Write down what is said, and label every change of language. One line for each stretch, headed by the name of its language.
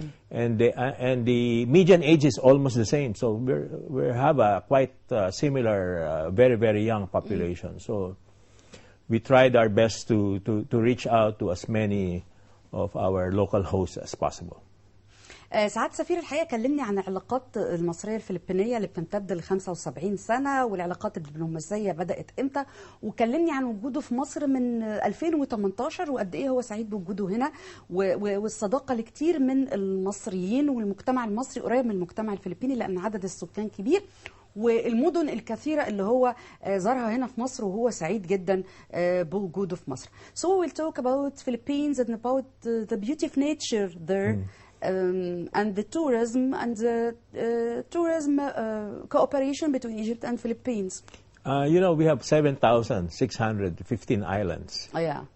English: And the median age is almost the same. So we have a quite similar, very, very young population. So we tried our best to reach out to as many of our local hosts as possible.
Arabic: سعادة سفير، الحقيقة كلمني عن العلاقات المصرية الفلبينية اللي بتمتد ل 75 سنة، والعلاقات الدبلوماسية بدأت إمتى، وكلمني عن وجوده في مصر من 2018 وقد إيه هو سعيد بوجوده هنا، والصداقة لكتير من المصريين، والمجتمع المصري قريب من المجتمع الفلبيني لأن عدد السكان كبير، والمدن الكثيرة اللي هو زارها هنا في مصر وهو سعيد جدا بوجوده في مصر.
English: So we'll talk about Philippines and about the beautiful nature there. And the tourism and the tourism cooperation between Egypt and Philippines. You know, we have 7,615 islands. Oh, yeah.